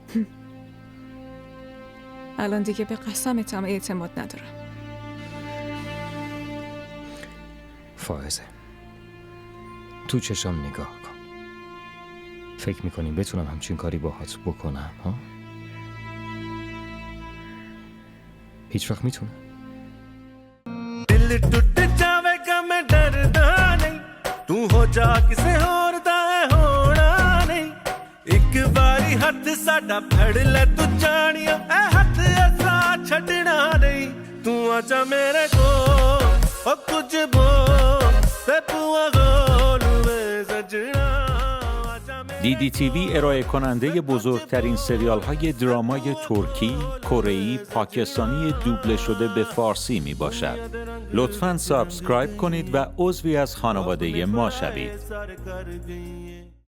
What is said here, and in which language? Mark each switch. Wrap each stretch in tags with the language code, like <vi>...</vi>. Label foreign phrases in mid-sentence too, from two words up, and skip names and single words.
<fa>الان دیگه به قسمتم اعتماد ندارم. فائزه، تو چشام نگاه کن. فکر میکنی بتونم همچین کاری باهات بکنم ها؟ هیچ وقت میتونم؟</fa> <pa>ਦਿਲ ਟੁੱਟ ਜਾਵੇਗਾ ਮੈਂ ਡਰਦਾ ਨਹੀਂ ਤੂੰ ਹੋ ਜਾ ਕਿਸੇ ਹੋਰ ਦਾ ਹੋਣਾ ਨਹੀਂ ਇਕ ਬਾਰੀ ਹੱਥ ਸਾਡਾ ਫੜ ਲੈ ਤੂੰ ਜਾਨੀਆ ਏ ਹੱਥ ਐਸਾ ਛੱਡਣਾ ਨਹੀਂ ਤੂੰ ਆਜਾ ਮੇਰੇ ਕੋ ਓ ਕੁਛ ਬੋਲ ਤੇ ਪੁਆ ਗੋਲ ਮੈਂ ਸਜਣਾ</pa> <fa>DDTV ارائه کننده بزرگترین سریال های درامای ترکی، کره‌ای، پاکستانی دوبله شده به فارسی می باشد. لطفاً سابسکرایب کنید و عضوی از خانواده ما شوید.</fa>